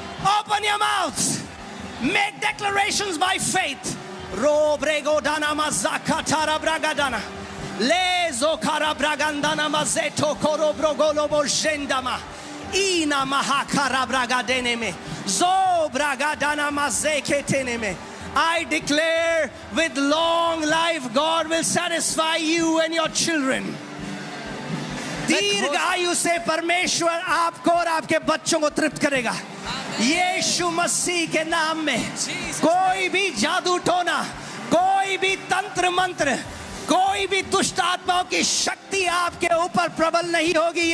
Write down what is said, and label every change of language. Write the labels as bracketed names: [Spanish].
[English] Open your mouth, make declarations by faith. रो ब्रेगो दानामा ज़ाकातारा ब्रागा दाना ले जोखारा ब्रागंदाना मजेटो कोरो ब्रोगोलो बोजेंदामा ईना महाकारा ब्रागा देने में जो ब्रागा दाना मजे के तेने में। I declare with long life God will satisfy you and your children. [Hindi] दीर्घ आयु से परमेश्वर आपको और आपके बच्चों को तृप्त करेगा। यीशु मसीह के नाम में कोई भी जादू टोना, कोई भी तंत्र मंत्र, कोई भी दुष्ट आत्माओं की शक्ति आपके ऊपर प्रबल नहीं होगी।